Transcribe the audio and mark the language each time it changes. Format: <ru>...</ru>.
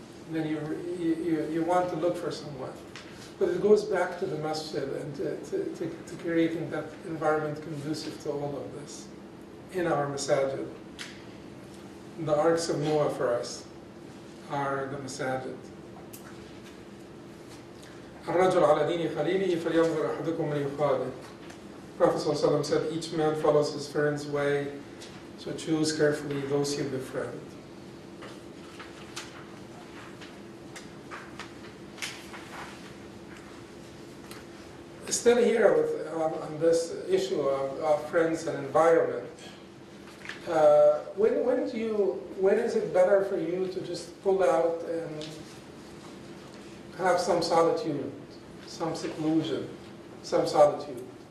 <en>Then you want to look for someone. But it goes back to the masjid and to creating that environment conducive to all of this in our masajid. The arks of Noah for us are the masajid.</en> <ar>الرجل على دين خليله فلينظر أحدكم من يخالف.</ar> <en>Prophet ﷺ said, each man follows his friend's way, so choose carefully those you befriend. Still here with, on this issue of friends and environment, when is it better for you to just pull out and have some solitude, some seclusion, some solitude?</en>